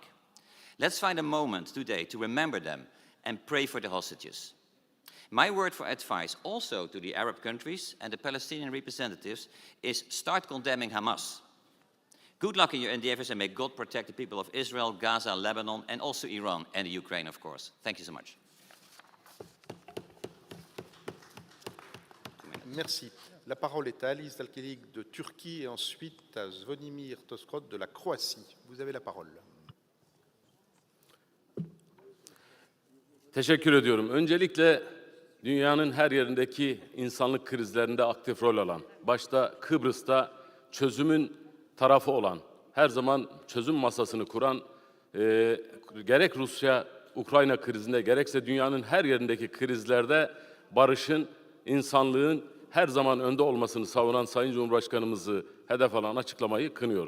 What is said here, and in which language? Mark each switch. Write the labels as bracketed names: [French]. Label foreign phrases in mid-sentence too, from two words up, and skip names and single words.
[English] Let's find a moment today to remember them and pray for the hostages. My word for advice also to the Arab countries and the Palestinian representatives is start condemning Hamas. Good luck in your endeavors and may God protect the people of Israel, Gaza, Lebanon, and also Iran and the Ukraine, of course. Thank you so much. [French] Merci. La parole est à Alice Dalkig de Turquie et ensuite à Zvonimir Toskrod de la Croatie. Vous avez la parole. [Turkish] Teşekkür ediyorum. Öncelikle dünyanın her yerindeki insanlık krizlerinde aktif rol alan, başta Kıbrıs'ta çözümün tarafı olan, her zaman çözüm masasını kuran, gerek Rusya-Ukrayna krizinde, gerekse dünyanın her yerindeki krizlerde barışın, insanlığın her zaman önde olmasını savunan Sayın Cumhurbaşkanımızı hedef alan açıklamayı kınıyorum.